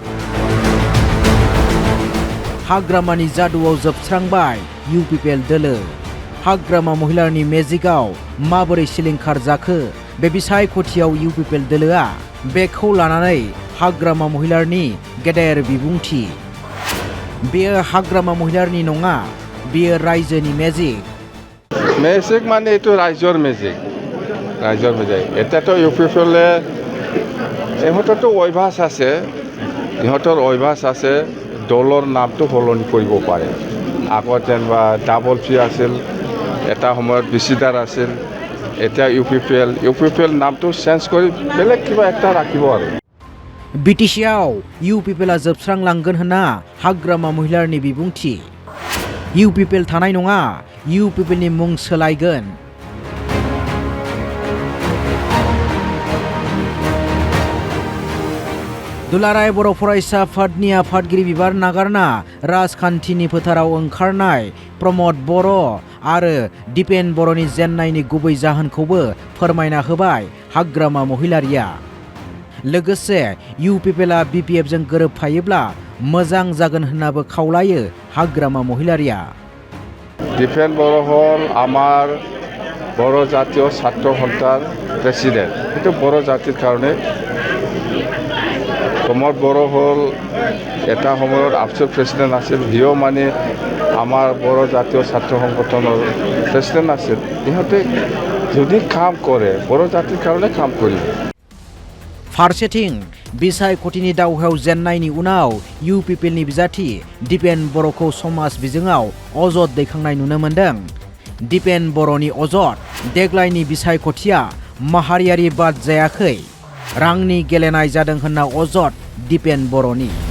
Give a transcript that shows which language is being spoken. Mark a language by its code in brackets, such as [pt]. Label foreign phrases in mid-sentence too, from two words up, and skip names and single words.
[brx] हाग्रामानि जादुआव जोबस्रांबाय UPPL दोलो हाग्रामा महिलारनि मेजिकआव माबोरै सिलिंखार जाखो बे बिसायख'थियाव UPPL दोलोआ बेखौ लानानै हाग्रामा महिलारनि गेदेर बिबुंथि बेयो हाग्रामा महिलारनि नङा बेयो रायजोनि [as] মেজিক মানে এইটো ৰাইজৰ মেজিক এতিয়াতো UPPLে ইহঁতৰতো অভ্যাস আছে দলৰ নামটো সলনি কৰিব পাৰে আগত যেনিবা ডাবল ফি আছিল এটা সময়ত বিচিদাৰ আছিল এতিয়া UPPL নামটো চেঞ্জ কৰি বেলেগ কিবা একটা ৰাখিব আৰু [brx] BTCआव UPPLआ जोबस्रांलांगोन होनना हाग्रामा महिलारनि बिबुंथि UPPL थानाय नङा UPPLनि मुं सोलायगोन दुलाराय बर' फरायसा आफादनि आफादगिरि बिबान नागारना राजखान्थिनि फोथाराव ओंखारनाय प्रमद बर' आरो दिपेन बर'नि जेन्नायनि गुबै जाहोनखौबो फोरमायना होबाय हाग्रामा महिलारिया लोगोसे UPPLआ BPFजों गोरोबफायोब्ला मोजां जागोन होननाबो खावलायो हाग्रामा महिलारिया [as] दिपेन बर' হল আমাৰ बर' জাতীয় ছাত্র সন্থাৰ প্ৰেসিডেন্ট কিন্তু বৰ জাতিৰ কাৰণে প্ৰমদ বড়ো হল এটা সময়ত আফচুৰ প্ৰেসিডেন্ট আছিল হিও মানে আমাৰ বৰ জাতীয় ছাত্ৰ সংগঠনৰ প্ৰেসিডেন্ট আছিল ইহঁতে যদি কাম কৰে বৰ জাতিৰ কাৰণে কাম কৰিব [brx] फारसेथिं बिसायख'थिनि दावहायाव जेन्नायनि उनाव UPPLनि बिजाथि दिपेन बर'खौ समाज बिजोङाव अजद दैखांनाय नुनो मोन्दों दिपेन बर'नि अजद देग्लायनि बिसायख'थिया माहारियारि बाद जायाखै रांनि गेलेनाय जादों होनना अजद दिपेन बर'नि